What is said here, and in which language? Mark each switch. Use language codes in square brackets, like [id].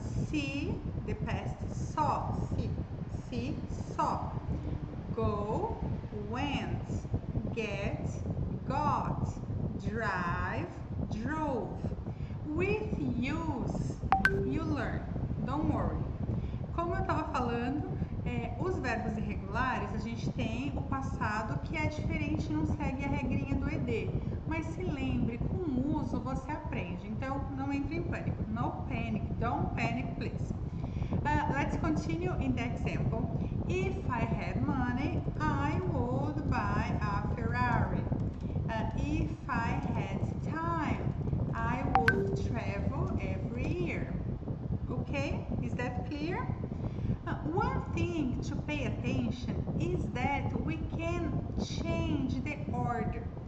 [en] See, the past saw, see, saw. Go, went, get, got, drive, drove. With use, you learn. Don't worry. [pt] Como eu estava falando, os verbos irregulares, a gente tem o passado que é diferente, não segue a regrinha do ED. Mas se lembre, com o uso você aprende. Então, não entre em pânico. [en] No panic. Don't panic, please. Let's continue in the example. If I had money, I would buy a Ferrari. If I had time, I would travel every year. Okay, is that clear? One thing to pay attention is that we can change the order.